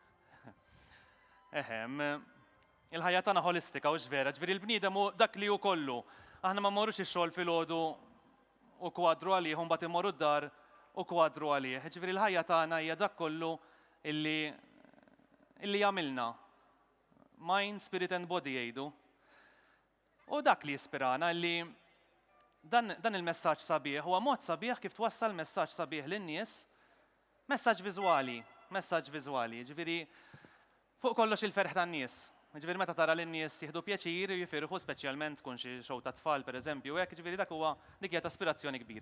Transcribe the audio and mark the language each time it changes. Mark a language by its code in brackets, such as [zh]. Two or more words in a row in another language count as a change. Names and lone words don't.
[mt] Eħem, il-ħajja tagħna holistika u ġvera, ġifieri l-bniedem hu dak li hu kollu. Aħna ma mmorrux ix-xogħol filgħodu u kwadru għalih u mbagħad immorru d-dar u kwadru għalih. Ġifieri l-ħajja tagħna hija dak kollu illi jagħmilna. [en] Mind, spirit and body jgħidu. [mt] U dak li jispirana li dan il-messaġġ sabiħ huwa mod sabiħ kif twassal messaġġ sabiħ lin-nies, messaġġ viżwali. Ġifieri fuq kollox il-ferħ tan-nies. Ġifieri meta tara lin-nies jieħdu pjaċir jifirħu speċjalment tkun xi show ta' tfal pereżempju hekk, ġifieri dik hija ta' aspirazzjoni kbira.